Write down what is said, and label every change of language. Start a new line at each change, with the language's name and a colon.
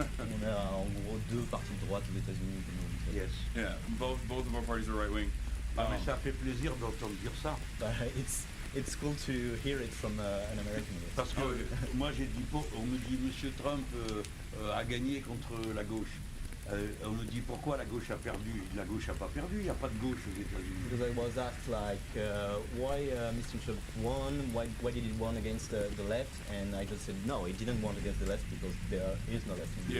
French: On a en gros deux partis de droite aux États-Unis. comme on dit.
English: yes. Yeah, both of our parties are right-wing.
French: Ah, mais ça fait plaisir d'entendre dire ça.
English: But it's cool to hear it from an American.
French: Parce que moi j'ai dit, on me dit Monsieur Trump a gagné contre la gauche. On me dit pourquoi la gauche a perdu. La gauche n'a pas perdu, il n'y a pas de gauche aux États-Unis.
English: Because I was asked like, why Mr. Trump won? Why did he won against the left? And I just said no, he didn't won against the left because there is no left in the